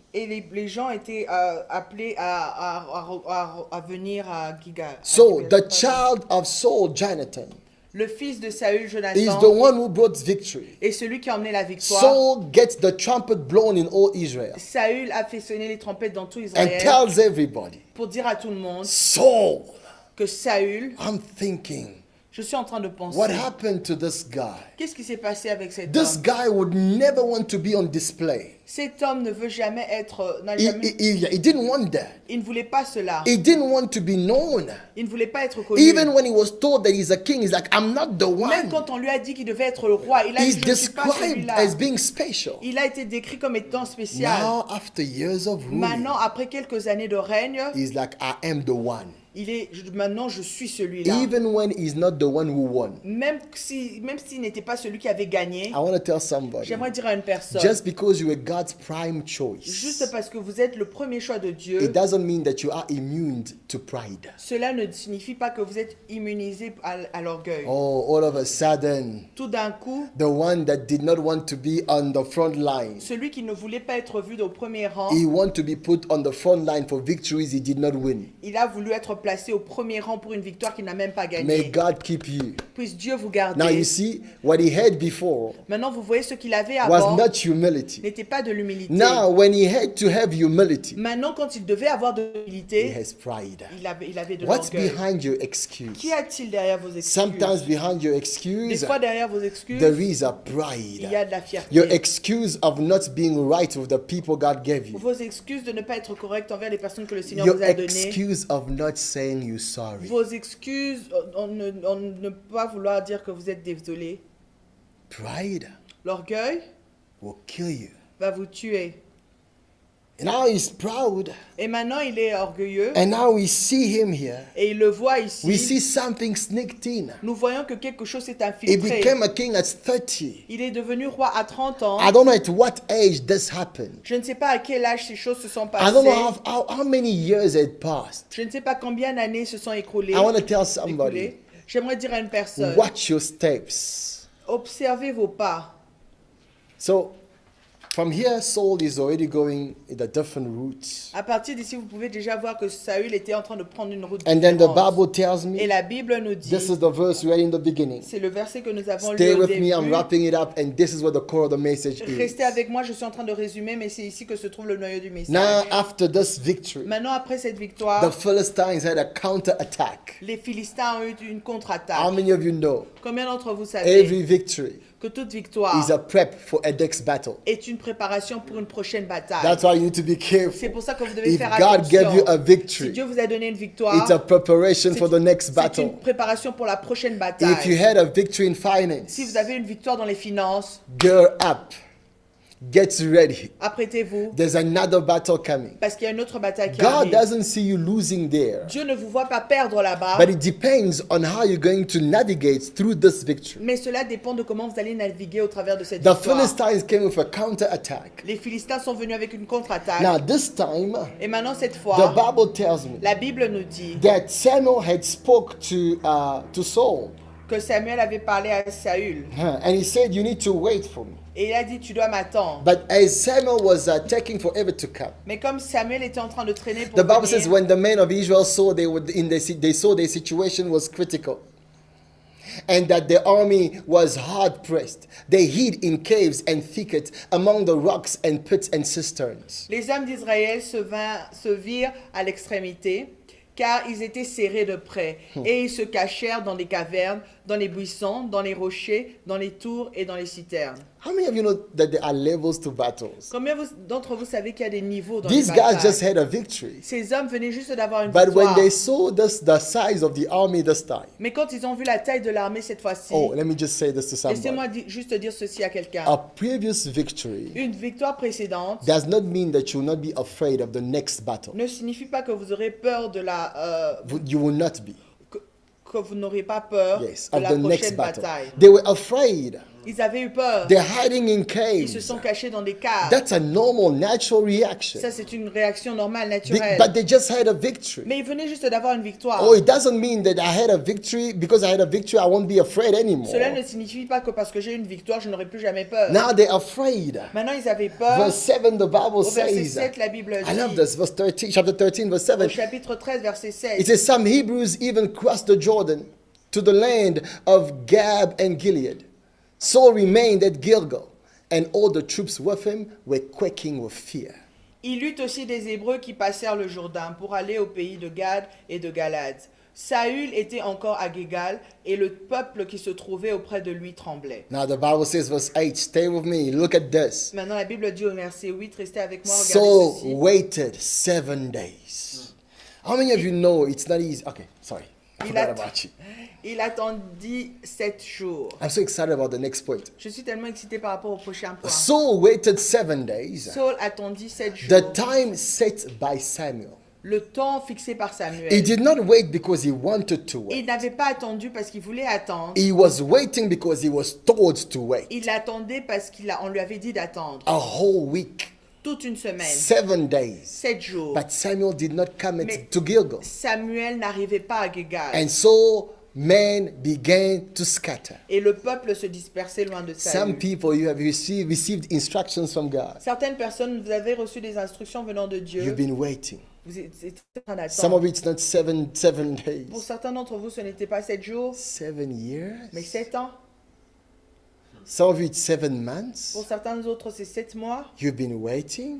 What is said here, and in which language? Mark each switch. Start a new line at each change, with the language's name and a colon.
French: Et les gens étaient appelés à venir à Gilgal.
English: So the child of Saul, Jonathan,
French: Le fils de Saül,
English: is Jonathan, the one who brought victory.
French: est celui qui a emmené la victoire.
English: Saul gets the trumpet blown in all Israel
French: Saül a fait sonner les trompettes dans tout
English: and
French: Israël
English: tells everybody,
French: pour dire à tout le monde
English: Saul,
French: que Saül,
English: I'm thinking,
French: je suis en train de penser,
English: what happened to this guy?
French: qu'est-ce qui s'est passé avec cet
English: This
French: homme?
English: guy would never want to be on display.
French: Cet homme ne veut jamais être,
English: He didn't want that.
French: il ne voulait pas cela.
English: He didn't want to be known.
French: Il ne voulait pas être connu.
English: Even when he was told that he's a king, he's like, I'm not the
French: Même
English: one.
French: quand on lui a dit qu'il devait être le roi, il a
English: He's
French: dit je ne suis pas
English: described
French: celui-là.
English: as being special.
French: Il a été décrit comme étant spécial.
English: Now, after years of ruling,
French: Maintenant, après quelques années de règne,
English: he's like, I am the one.
French: maintenant je suis celui-là.
English: Even when he's not the one who won.
French: Même s'il n'était pas celui qui avait gagné,
English: I want to tell somebody,
French: j'aimerais dire à une personne,
English: just because you were God's prime choice,
French: juste parce que vous êtes le premier choix de Dieu,
English: it doesn't mean that you are immune to pride.
French: cela ne signifie pas que vous êtes immunisé à l'orgueil.
English: Oh, all of a sudden,
French: Tout d'un coup,
English: the one that did not want to be on the front line,
French: celui qui ne voulait pas être vu au premier rang,
English: he want to be put on the front line for victories he did not win.
French: il a voulu être placé au premier rang pour une victoire qu'il n'a même pas
English: May
French: gagnée.
English: God keep you.
French: Puisse Dieu vous garder.
English: Now you see, what he had before
French: Maintenant, vous voyez ce qu'il avait
English: was
French: avant
English: not humility.
French: n'était pas de l'humilité.
English: Now, when he had to have humility,
French: Maintenant, quand il devait avoir de
English: he
French: l'humilité,
English: has pride.
French: il avait de
English: What's
French: l'orgueil.
English: behind your excuse?
French: Qu'y a-t-il derrière vos excuses?
English: Sometimes behind your
French: Des
English: excuse,
French: fois, derrière vos excuses,
English: there is a
French: il y a
English: pride.
French: de la fierté.
English: Your excuse of not being right with the people God gave you.
French: Vos excuses de ne pas être correct envers les personnes que le Seigneur
English: Your
French: vous a données.
English: excuse of not saying you're sorry.
French: Vos excuses, on ne pas vouloir dire que vous êtes désolé.
English: Pride
French: L'orgueil
English: will kill you.
French: va vous tuer.
English: And now he's proud.
French: Et maintenant, il est orgueilleux.
English: And now we see him here.
French: Et il le voit ici.
English: We see something sneaked in.
French: Nous voyons que quelque chose s'est
English: He
French: infiltré.
English: became a king at 30.
French: Il est devenu roi à 30 ans.
English: I don't know at what age this happened.
French: Je ne sais pas à quel âge ces choses se sont
English: I don't know
French: passées.
English: how many years had passed.
French: Je ne sais pas combien d'années se sont écoulées.
English: I want to tell somebody,
French: écoulées. J'aimerais dire à une personne,
English: watch your steps.
French: observez vos pas.
English: So, from here, Saul is already going in a different route.
French: À partir d'ici, vous pouvez déjà voir que Saül était en train de prendre une route
English: And then the
French: différente.
English: Bible tells
French: Et
English: me,
French: la Bible nous dit,
English: this is the verse we read in the beginning.
French: c'est le verset que nous avons
English: Stay
French: lu au
English: with
French: début.
English: me, I'm wrapping it up, and this is what the core of the message is.
French: Restez avec moi, je suis en train de résumer, mais c'est ici que se trouve le noyau du message.
English: Now, after this victory,
French: Maintenant, après cette
English: the
French: victoire,
English: Philistines had a counter-attack.
French: les Philistins ont eu une
English: How
French: contre-attaque.
English: many of you know?
French: Combien d'entre vous savez
English: Every victory
French: que toute victoire
English: is a prep for a next battle.
French: est une préparation pour une prochaine bataille?
English: That's why you need to be
French: C'est
English: careful.
French: pour ça que vous devez
English: If
French: faire
English: God gave you
French: attention.
English: a
French: Si
English: victory,
French: Dieu vous a donné une
English: it's a
French: victoire,
English: preparation for the next
French: c'est
English: battle.
French: une préparation pour la prochaine
English: If you
French: bataille.
English: had a victory in
French: Si
English: finance,
French: vous avez une victoire dans les finances,
English: gear up. Get ready.
French: Apprêtez-vous,
English: There's another battle coming.
French: parce qu'il y a une autre bataille qui
English: God
French: arrive.
English: doesn't see you losing there,
French: Dieu ne vous voit pas perdre là-bas,
English: but it depends on how you're going to navigate through this victory.
French: mais cela dépend de comment vous allez naviguer au travers de cette
English: The
French: victoire.
English: Philistines came with a counter-attack.
French: Les Philistins sont venus avec une contre-attaque.
English: Now, this time,
French: Et maintenant, cette
English: the
French: fois,
English: Bible tells me
French: la Bible nous dit
English: that Samuel had spoke to Saul,
French: que Samuel avait parlé à Saül.
English: and he said, "You need to wait for me."
French: Et il a dit, tu dois m'attendre.
English: But as Samuel was taking forever to come,
French: Mais comme Samuel était en train de traîner pour
English: the Bible says
French: venir,
English: when the men of Israel saw they saw their situation was critical, and that the army was hard pressed, they hid in caves and thickets among the rocks and pits and cisterns.
French: les hommes d'Israël se virent à l'extrémité, car ils étaient serrés de près, et ils se cachèrent dans les cavernes, dans les buissons, dans les rochers, dans les tours et dans les citernes.
English: How many of you know that there are levels to battles?
French: Combien d'entre vous savez qu'il y a des niveaux dans les
English: These guys just
French: batailles?
English: had a victory.
French: Ces hommes venaient juste d'avoir une
English: But when
French: victoire.
English: they saw the size of the army this time,
French: Mais quand ils ont vu la taille de l'armée cette fois-ci,
English: oh, let me just say this to somebody.
French: laissez-moi juste dire ceci à quelqu'un.
English: A previous victory
French: Une victoire précédente
English: does not mean that you will not be afraid of the next battle.
French: ne signifie pas que vous aurez peur de la...
English: You will not be.
French: que vous n'aurez pas peur
English: Yes,
French: de
English: of
French: la
English: the next
French: prochaine
English: battle.
French: bataille.
English: They were afraid.
French: Ils avaient eu peur.
English: They're hiding in
French: Ils se
English: caves.
French: sont cachés dans des caves.
English: That's a normal, natural reaction.
French: Ça, c'est une réaction normale,
English: They-
French: naturelle.
English: but they just had a victory.
French: Mais ils venaient juste d'avoir une victoire.
English: Oh, it doesn't mean that I had a victory. Because I had a victory, I won't be afraid anymore.
French: Cela ne signifie pas que parce que j'ai une victoire, je n'aurai plus jamais peur.
English: Now they're afraid.
French: Maintenant, ils avaient peur.
English: Verse 7, the Bible
French: Au verset
English: says.
French: 7, la Bible
English: I love
French: dit,
English: this. Verse 13, chapter 13, verse 7.
French: au chapitre 13, verset 7,
English: It says, some Hebrews even crossed the Jordan to the land of Gab and Gilead. Saul remained at Gilgal, and all the troops with him were quaking with fear.
French: il eut aussi des Hébreux qui passèrent le Jourdain pour aller au pays de Gad et de Galade. Saül était encore à Gilgal et le peuple qui se trouvait auprès de lui tremblait.
English: Now the Bible says, verse 8, stay with me, look at this.
French: Maintenant, la Bible dit au verset 8, restez avec moi, regardez
English: Saul
French: ceci.
English: waited 7 days. How many of you know it's not easy? Okay, sorry. I
French: Il
English: forgot
French: a-
English: about you.
French: Il attendit 7 jours.
English: I'm so excited about the next point.
French: Je suis tellement excité par rapport au prochain point.
English: Saul waited 7 days.
French: Saul attendit 7 jours.
English: The time set by Samuel.
French: Le temps fixé par Samuel.
English: He did not wait because he wanted to
French: Il
English: wait.
French: n'avait pas attendu parce qu'il voulait attendre.
English: He was waiting because he was told to wait.
French: Il attendait parce qu'on lui avait dit d'attendre.
English: A whole week,
French: Toute une semaine.
English: 7 days.
French: 7 jours.
English: But Samuel did not come
French: Mais-
English: to Gilgal.
French: Samuel n'arrivait pas à Gilgal.
English: And so men began to scatter.
French: Et le peuple se dispersait loin de
English: Some
French: Saül.
English: people, you have received instructions from God.
French: Certaines personnes, vous avez reçu des instructions venant de Dieu.
English: You've been waiting.
French: Vous êtes en train
English: Some
French: d'attendre.
English: of it's not seven days.
French: Pour certains d'entre vous, ce n'était pas 7 jours,
English: 7 years.
French: mais 7 ans.
English: Some of it's 7 months.
French: Pour certains autres, c'est 7 mois.
English: You've been waiting.